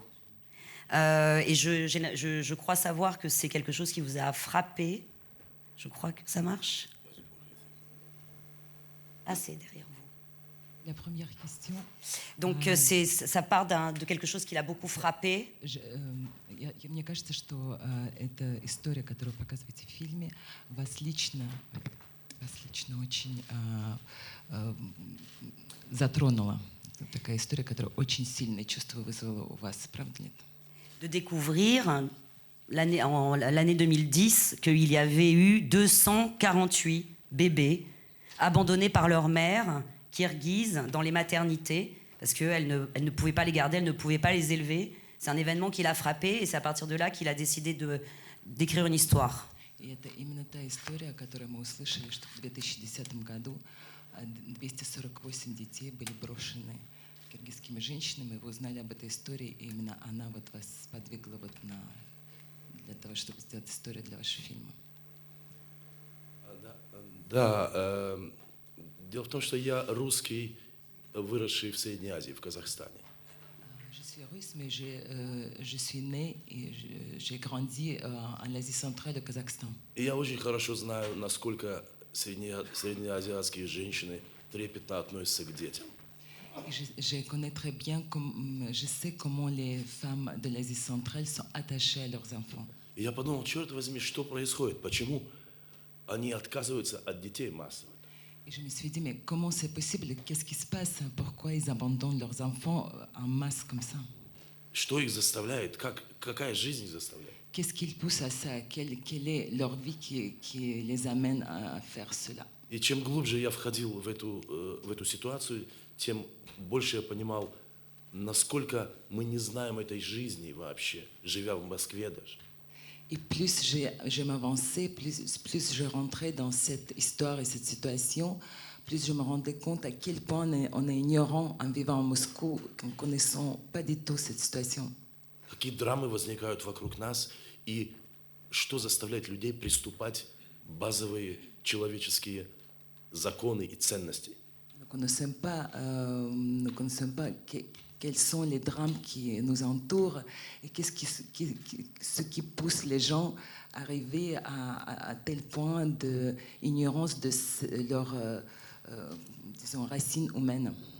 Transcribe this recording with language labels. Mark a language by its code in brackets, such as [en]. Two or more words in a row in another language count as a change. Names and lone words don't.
[fr] Et je crois savoir que c'est quelque chose qui vous a frappé. Je crois que ça marche. Ah, c'est derrière vous. La première question. Donc ça part de quelque chose qui l'a beaucoup frappé. [ru] Мне кажется, что эта история, которую показываете в фильме, вас лично очень затронула. Это такая история, которая очень сильное чувство вызвала у вас, правда ли это? [fr] De découvrir l'année 2010 qu'il y avait eu 248 bébés abandonnés par leur mère kirghize dans les maternités parce qu'elle ne pouvait pas les garder, elle ne pouvait pas les élever. C'est un événement qui l'a frappé et c'est à partir de là qu'il a décidé d'écrire une histoire. [ru] И это именно та история, которую мы услышали, что в 2010 году 248 детей были брошены киргизскими женщинами. Вы узнали об этой истории, и именно она вот вас сподвигла вот для того, чтобы сделать историю для вашего фильма. Да, дело в том, что я русский, выросший в Средней Азии, в Казахстане. [fr] Je suis russe, mais je suis né et j'ai grandi en Asie centrale, au Kazakhstan. [ru] И я очень хорошо знаю, насколько среднеазиатские женщины трепетно относятся к детям. [fr] Je connais très bien, je sais comment les femmes de l'Asie centrale sont attachées à leurs enfants. [ru] И я подумал, черт возьми, что происходит? Почему они отказываются от детей массово? [fr] Et je me suis dit, mais comment c'est possible? Qu'est-ce qui se passe? Pourquoi ils abandonnent leurs enfants en masse comme ça? [ru] Что их заставляет? Какая жизнь их заставляет? [fr] Qu'est-ce qui les pousse à ça? Quelle est leur vie qui les amène à faire cela? [ru] И чем глубже я входил в эту ситуацию, тем больше я понимал, насколько мы не знаем этой жизни вообще, живя в Москве даже. [fr] Et plus je m'avançais, plus je rentrais dans cette histoire et cette situation, plus je me rendais compte à quel point on est ignorant en vivant à Moscou, en ne connaissant pas du tout cette situation. [ru] Какие драмы возникают вокруг нас, и что заставляет людей приступать базовые человеческие законы и ценности. [fr] Nous ne connaissons pas quels sont les drames qui nous entourent et ce qui pousse les gens à arriver à tel point d'ignorance de leurs disons, racines humaines.